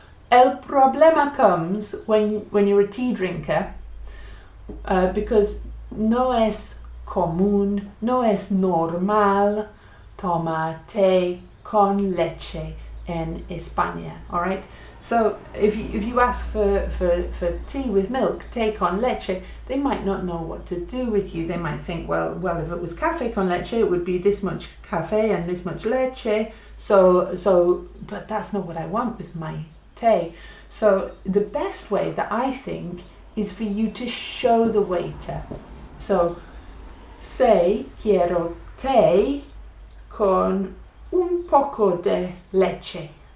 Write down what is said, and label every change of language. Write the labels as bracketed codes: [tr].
[es] El problema [en] comes when you're a tea drinker, because [es] no es común, no es normal tomar té con leche en España. [en] All right. So if you ask for tea with milk, [es] té con leche, [en] they might not know what to do with you. They might think, well, if it was [es] café con leche, [en] it would be this much café and this much leche. So, but that's not what I want with my té. So the best way that I think is for you to show the waiter. So say, [es] quiero té con un poco de leche.